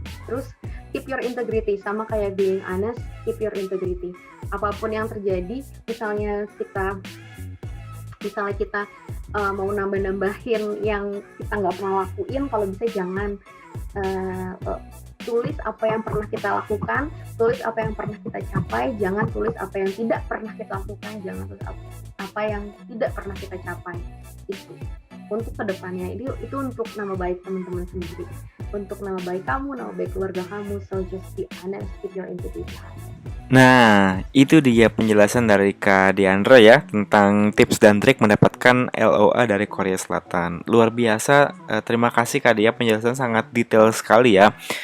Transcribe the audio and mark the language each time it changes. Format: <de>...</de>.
<en>Terus keep your integrity,</en> <id>sama kayak</id> <en>being honest, keep your integrity.</en> <id>Apapun yang terjadi, misalnya kita mau nambah-nambahin yang kita nggak pernah lakuin, kalau bisa jangan. Tulis apa yang pernah kita lakukan, tulis apa yang pernah kita capai, jangan tulis apa yang tidak pernah kita lakukan, jangan tulis apa yang tidak pernah kita capai. Itu untuk kedepannya, itu untuk nama baik teman-teman sendiri, untuk nama baik kamu, nama baik keluarga kamu.</id> <en>So just be honest, keep your integrity.</en> <id>Nah, itu dia penjelasan dari Kak Diandra ya tentang tips dan trik mendapatkan LOA dari Korea Selatan. Luar biasa, terima kasih Kak Dia, penjelasan sangat detail sekali ya.</id>